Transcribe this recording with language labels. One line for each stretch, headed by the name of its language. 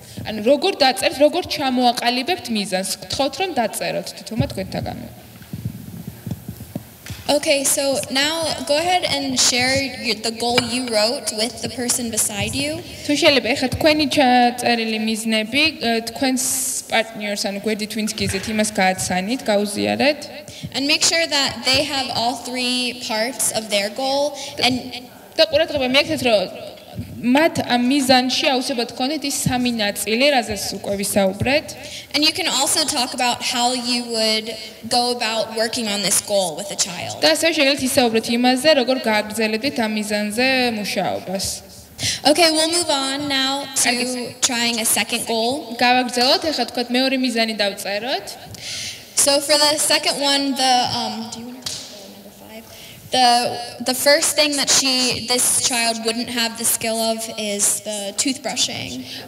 Georgian: ანუ როგორ დაწერთ, როგორ ჩამოაყალიბებთ მიზანს? გთხოვთ რომ დაწეროთ თითოეულ თქვენთაგანვე.
English: Okay, so now go ahead and share the goal you wrote with the person beside you.
Georgian: თუ შეიძლება ეხლა თქვენი ჩაწერილი მიზნები თქვენს პარტნიორს ანუ გვერდით ვინც გიზეთ იმას გააცანით, გაუზიარეთ.
English: And make sure that they have all three parts of their goal and
Georgian: და ყურადღება მიაქცეთ რომ მათ ამ მიზანში აუცილებლად გქონდეთ ის სამი ნაწილი, რაზეც უკვე ვისაუბრეთ.
English: And you can also talk about how you would go about working on this goal with a child.
Georgian: და ასევე შეგიძლიათ ისაუბრეთ იმაზე, როგორ გააგრძელებდით ამ მიზანზე მუშაობას.
English: Okay, we'll move on now to trying a second goal.
Georgian: გავაგრძელოთ, ეხლა თქვათ მეორე მიზანი დავწეროთ.
English: So for the second one, do you want to number 5? The first thing that this child wouldn't have the skill of is the toothbrushing.